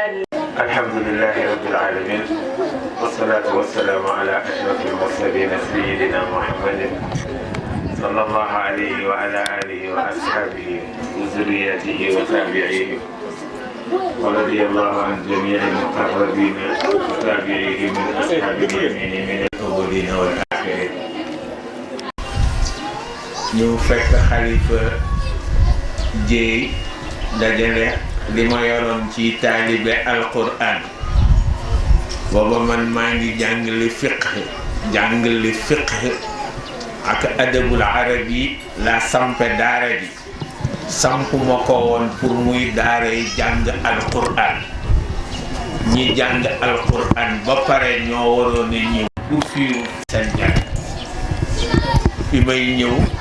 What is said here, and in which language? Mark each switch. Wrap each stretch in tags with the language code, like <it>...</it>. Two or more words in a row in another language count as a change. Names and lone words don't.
<ar>الحمد لله رب العالمين والصلاة والسلام على أشرف المرسلين سيدنا محمد صلى الله عليه وعلى آله وأصحابه وذريته وتابعيه ورضي الله عن جميع المقربين وتابعيه من أصحاب اليمين من الأولين والآخرين.</ar> <wo>ñu fekk xalifa Jéey dajale li ma yoroon ci taalibe alquran booba man maa ngi jàngale fiqh ak</wo> <ar>أدب العربي</ar> <wo>la sampe daara ji samp ma ko woon pour muy daaray jàng alquran ñi jàng alquran ba pare ñoo waroon a ñëw poursuivre seen jàng bi may ñëw</wo>